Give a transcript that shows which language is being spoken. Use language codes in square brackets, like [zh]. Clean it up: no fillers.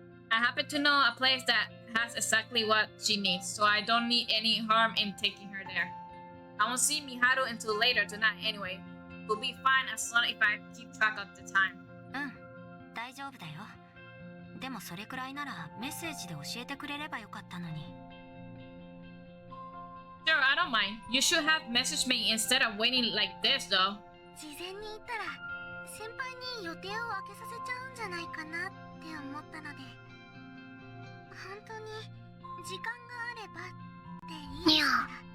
[en] I happen to know a place that has exactly what she needs, so I don't need any harm in taking her there. I won't see Miharu until later tonight anyway. We'll be fine as long if I keep track of the time. [ja] 大丈夫だよ。でもそれくらいならメッセージで教えてくれればよかったのに。 [en] Sure, I don't mind. You should have messaged me instead of waiting like this, though. [ja] 事前に言ったら先輩に予定を空けさせちゃうんじゃないかなって思ったので、本当に時間があればって言いながら。